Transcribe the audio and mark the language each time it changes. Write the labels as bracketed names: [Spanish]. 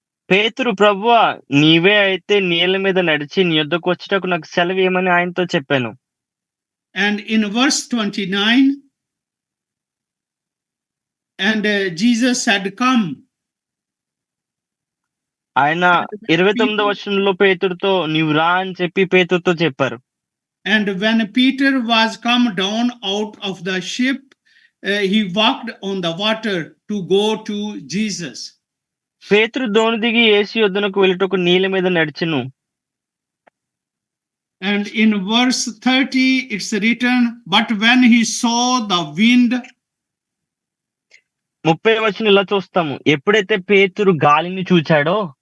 [Telugu] పేతురు, ప్రభువా నీవే అయితే నీళ్ళ మీద నడిచి నీ యొద్దకు వచ్చుటకు నాకు సెలవేయమని ఆయనతో చెప్పాను. [English] And in verse 29, and Jesus said, come. [Telugu] ఆయన 29వ వచనంలో పేతురుతో నీవు రా అని చెప్పి పేతురుతో చెప్పారు. [English] And when Peter was come down out of the ship, he walked on the water to go to Jesus. [Telugu] పేతురు దోణి దిగి యేసు యొద్దకు వెళ్ళుటకు నీళ్ళ మీద నడిచెను. [English] And in verse 30, it's written, but when he saw the wind, [Telugu] 30వ వచనం ఇలా చూస్తాము, ఎప్పుడైతే పేతురు గాలిని చూచాడో